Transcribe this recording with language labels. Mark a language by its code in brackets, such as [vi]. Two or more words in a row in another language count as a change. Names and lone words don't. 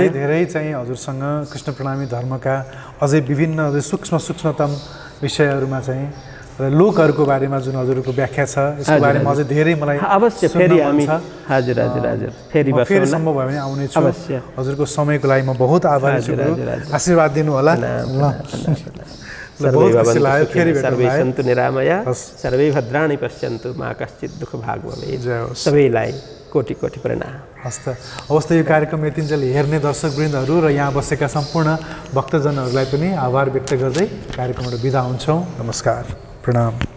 [ne] अझै धेरै चाहिँ हजुरसँग कृष्ण प्रणामी धर्मका अझै विभिन्न सूक्ष्मतम विषयहरूमा चाहिँ र लोकहरूको बारेमा जुन हजुरको व्याख्या छ, यसको बारेमा अझै धेरै मलाई अवश्य फेरि हामी हजुर फेरि सम्भव भयो भने आउने छु। हजुरको समयको लागि म बहुत आभारी छु। आशीर्वाद दिनु होला। [sa] सर्वे सन्तु निरामया, सर्वे भद्राणि पश्यन्तु, मा कश्चित् दुःख भाग भवेत्। [ne] सबैलाई कोटि कोटि प्रणाम। हस् त। अवस्था यो कार्यक्रम यतिन्जेल हेर्ने दर्शकवृन्दहरू र यहाँ बसेका सम्पूर्ण भक्तजनहरूलाई पनि आभार व्यक्त गर्दै कार्यक्रमबाट बिदा हुन्छौँ। नमस्कार, प्रणाम।